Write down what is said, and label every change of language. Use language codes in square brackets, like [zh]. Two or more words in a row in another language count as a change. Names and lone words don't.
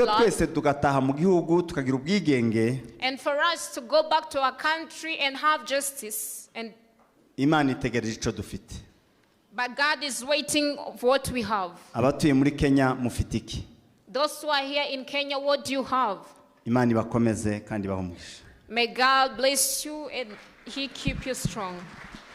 [en] life. [rw] Twese tugataha mu gihugu tukagira ubwigenge. [en] And for us to go back to our country and have justice. And [rw] Imana itegereje ico dufite. [en] But God is waiting for what we have. [rw] Abatuye muri Kenya mufite iki? [en] Those who are here in Kenya, what do you have? [rw] Imana ibakomeze kandi bahumugisha. [en] May God bless you and he keep you strong.